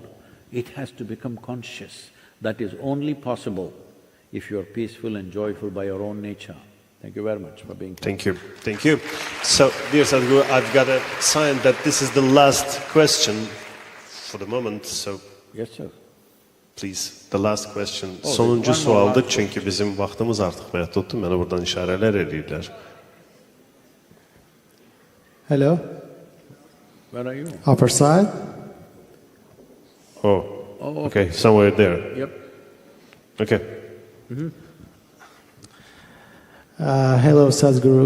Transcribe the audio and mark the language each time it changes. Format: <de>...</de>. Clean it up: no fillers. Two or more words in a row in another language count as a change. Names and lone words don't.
<en>It has to become conscious. That is only possible if you are peaceful and joyful by your own nature. Thank you very much for being here. Thank you, thank you. So, dear Sadhguru, I've got a sign that this is the last question for the moment, so… Yes, sir. Please, the last question.</en> <az>Sonuncu sualdır çünkü bizim vaxtımız artıq məhduddur. Mənə buradan işarələr edirlər.</az> <en>Hello. Where are you? Upper side. Oh, okay, somewhere there. Yep. Okay. Hello, Sadhguru.</en>